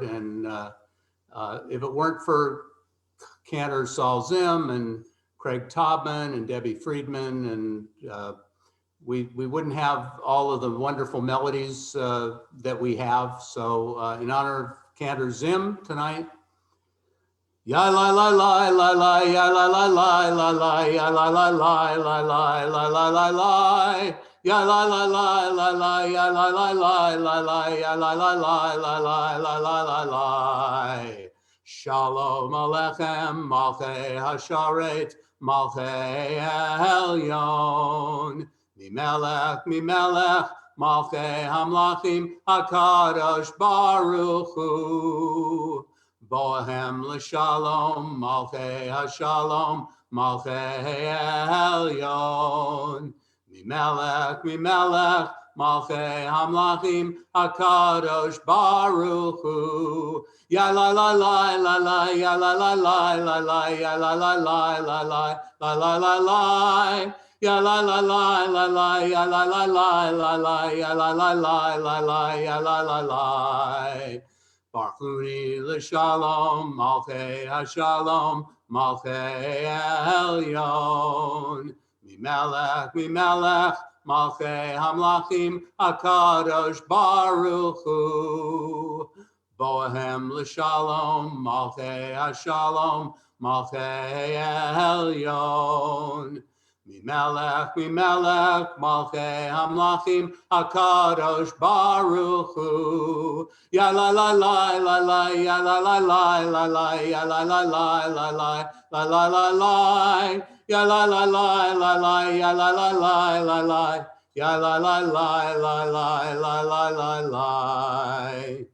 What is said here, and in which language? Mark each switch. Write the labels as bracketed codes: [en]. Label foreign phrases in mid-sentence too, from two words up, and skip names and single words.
[en] And if it weren't for Cantor Saul Zim and Craig Taubman and Debbie Friedman, and we wouldn't have all of the wonderful melodies that we have. So in honor of Cantor Zim tonight, ya la la la la la, ya la la la la la, ya la la la la la, la la la la, ya la la la la la, ya la la la la la, ya la la la la la, la la la la. [he] שלום עליכם מלאכי השרת מלאכי עליון ממלך מלכי המלכים הקדוש ברוך הוא. בואם לשלום מלאכי השלום מלאכי עליון. ממלך מלכי המלכים הקדוש ברוך הוא. Ya la la la la la, ya la la la la la, ya la la la la la, la la la la. Ya la la la la la, ya la la la la la, ya la la la la la, ya la la la. ברכוני לשלום מלאכי השלום מלאכי עליון. ממלך מלכי המלכים הקדוש ברוך הוא. בואם לשלום מלאכי השלום מלאכי עליון. ממלך מלכי המלכים הקדוש ברוך הוא. Ya la la la la la, ya la la la la la, ya la la la la la, la la la la. Ya la la la la la, ya la la la la la, ya la la la la la, la la la la.